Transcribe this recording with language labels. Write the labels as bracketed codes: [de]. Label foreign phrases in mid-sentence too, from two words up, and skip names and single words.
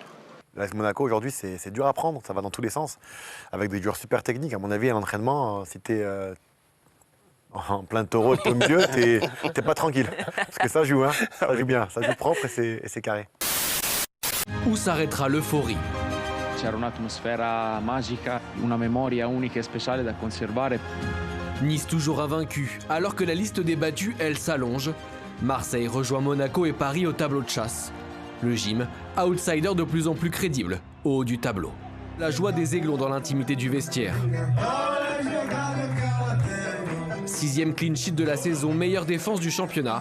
[fr] L'AS Monaco, aujourd'hui, c'est dur à prendre, ça va dans tous les sens. Avec des joueurs super techniques, à mon avis, à l'entraînement, si t'es en plein taureau et au milieu, t'es pas tranquille. Parce que ça joue, hein, ça joue bien, ça joue propre et c'est carré. Où s'arrêtera l'euphorie? [it] C'era un'atmosfera magica, una memoria unica e speciale da conservare. [fr] Nice toujours invaincu, alors que la liste des battus, elle, s'allonge. Marseille rejoint Monaco et Paris au tableau de chasse. Le gym, outsider de plus en plus crédible, au haut du tableau. La joie des Aiglons dans l'intimité du vestiaire. 6e [en] clean sheet [fr] de la saison, meilleure défense du championnat.